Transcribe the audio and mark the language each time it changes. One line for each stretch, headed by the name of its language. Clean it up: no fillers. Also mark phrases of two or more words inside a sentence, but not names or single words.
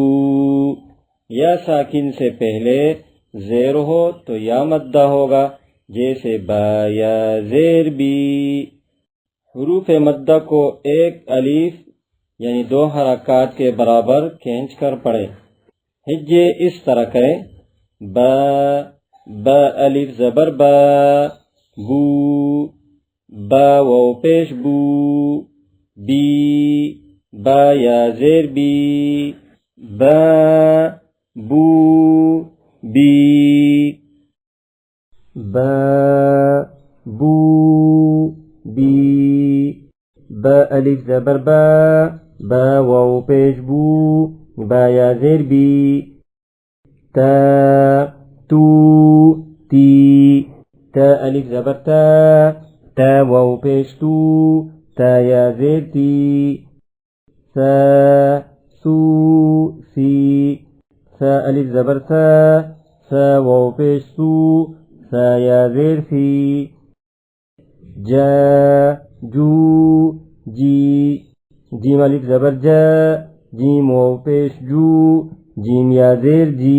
Urdu: یا ساکن سے پہلے زیر ہو تو یا مدہ ہوگا، جیسے با یا زیر بی۔ حروف مدہ کو ایک الف یعنی 2 حرکات کے برابر کھینچ کر پڑھے۔ ہجے اس طرح کریں: با با الف زبر با، بو با واو پیش بو، بی با یا زیر بی، با بو بی۔ با بو بی، با الف زبر با، با واو پیش بو، با یا زیر بی۔ تا تو تی، تا الف زبر تا، تا واو پیش تو، تا یا زیر تی۔ سا سو سی، سا الف زبر سا، سا واو پیش سو، سا یا زیر سی۔ جا جو جی، جیم الف زبر جا، جیم واو پیش جو، جیم یا زیر جی۔